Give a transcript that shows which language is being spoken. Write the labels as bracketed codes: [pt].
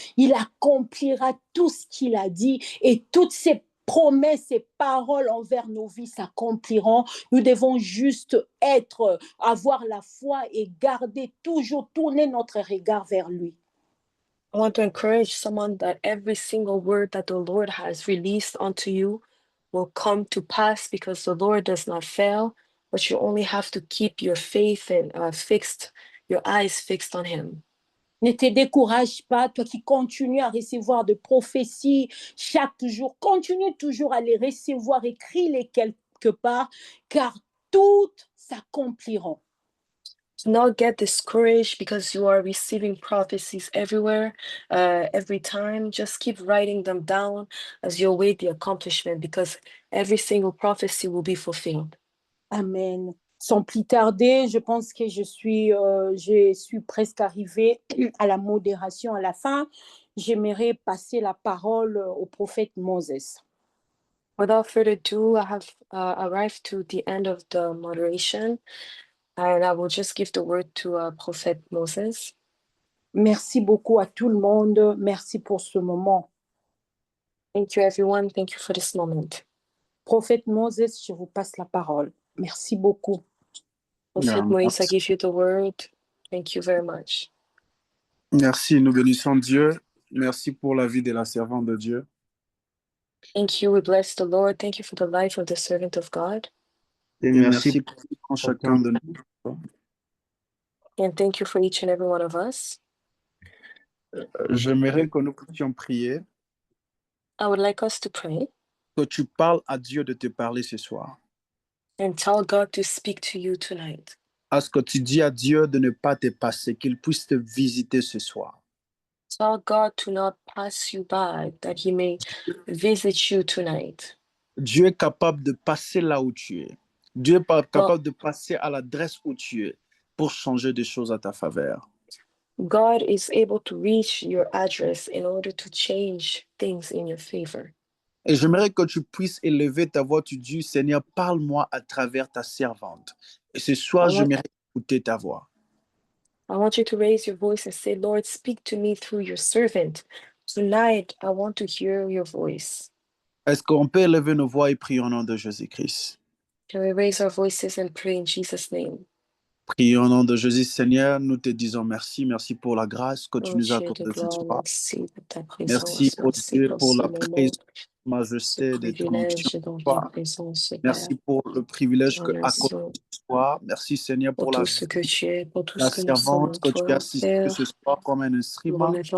[fr] Il accomplira tout ce qu'il a dit et toutes ses promesses et paroles envers nos vies s'accompliront. Nous devons juste avoir la foi et garder toujours, tourner notre regard vers lui. [en] I want to encourage someone that every single word that the Lord has released unto you will come to pass because the Lord does not fail, but you only have to keep your faith and your eyes fixed on Him. [fr] Ne te décourage pas, toi qui continues à recevoir de prophéties chaque jour. Continue toujours à les recevoir, écris-les quelque part, car toutes s'accompliront. [en] Do not get discouraged because you are receiving prophecies everywhere, every time. Just keep writing them down as you await the accomplishment because every single prophecy will be fulfilled. Amen. [fr] Sans plus tarder, je pense que je suis presque arrivée à la modération à la fin. J'aimerais passer la parole au prophète Moses. [en] Without further ado, I have arrived to the end of the moderation, and I will just give the word to Prophet Moses. [fr] Merci beaucoup à tout le monde. Merci pour ce moment. [en] Thank you, everyone. Thank you for this moment. [fr] Prophète Moses, je vous passe la parole. Merci beaucoup. [en] Prophet Moïse, I give you the word. Thank you very much. [fr] Merci, nous bénissons Dieu. Merci pour la vie de la servante de Dieu. [en] Thank you. We bless the Lord. Thank you for the life of the servant of God. [fr] Et merci pour chacun de nous. [en] And thank you for each and every one of us. [fr] J'aimerais que nous puissions prier, [en] I would like us to pray [fr] que tu parles à Dieu de te parler ce soir. [en] and tell God to speak to you tonight. [fr] À ce que tu dis à Dieu de ne pas te passer, qu'il puisse te visiter ce soir. [en] Tell God to not pass you by, that He may visit you tonight. [fr] Dieu est capable de passer là où tu es. Dieu est capable de passer à l'adresse où tu es pour changer des choses à ta faveur. [en] God is able to reach your address in order to change things in your favor. [fr] Et j'aimerais que tu puisses élever ta voix. Tu dis, Seigneur, parle-moi à travers ta servante. Et ce soir, j'aimerais écouter ta voix. [en] I want you to raise your voice and say, Lord, speak to me through your servant. Tonight, I want to hear your voice. [fr] Est-ce qu'on peut élever nos voix et prier au nom de Jésus-Christ? [en] Can we raise our voices and pray in Jesus' name? [fr] Prions au nom de Jésus, Seigneur. Nous te disons merci. Merci pour la grâce que tu nous as accordée ce soir. Merci, oh Dieu, pour la présence, la majesté de ton onction. Merci pour le privilège que accordé ce soir. Merci, Seigneur, pour la servante que tu as assistée ce soir comme un instrument.